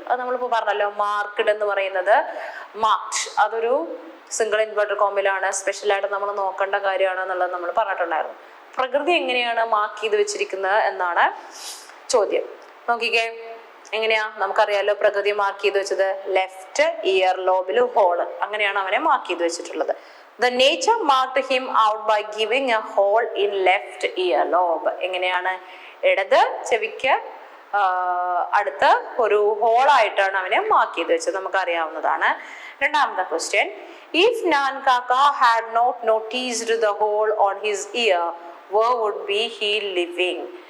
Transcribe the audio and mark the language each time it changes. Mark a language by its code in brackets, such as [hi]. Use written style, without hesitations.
[ml] അത് നമ്മളിപ്പോ പറഞ്ഞല്ലോ, മാർക്ക്ഡ് എന്ന് പറയുന്നത് മാർക്ഡ്, അതൊരു സിംഗിൾ ഇൻവെർട്ടർ കോമ്പിലാണ്, സ്പെഷ്യലായിട്ട് നമ്മൾ നോക്കേണ്ട കാര്യമാണ് എന്നുള്ളത് നമ്മൾ പറഞ്ഞിട്ടുണ്ടായിരുന്നു. പ്രകൃതി എങ്ങനെയാണ് മാർക്ക് ചെയ്ത് വെച്ചിരിക്കുന്നത് എന്നാണ് ചോദ്യം. നോക്കിക്കേ, എങ്ങനെയാ? നമുക്കറിയാലോ പ്രകൃതി മാർക്ക് ചെയ്ത് വെച്ചത് ലെഫ്റ്റ് ഇയർ ലോബിൽ ഹോള്, അങ്ങനെയാണ് അവനെ മാർക്ക് ചെയ്ത് വെച്ചിട്ടുള്ളത്. [en] The nature marked him out by giving a hole in left ear lobe. [ml] എങ്ങനെയാണ്? ഇടത് ചെവിക്ക് അടുത്ത് ഒരു ഹോളായിട്ടാണ് അവനെ മാർക്ക് ചെയ്ത് വെച്ചത്, നമുക്കറിയാവുന്നതാണ്. രണ്ടാമത്തെ question. [en] If Nan Kaka had not noticed the hole on his ear, where would be he living?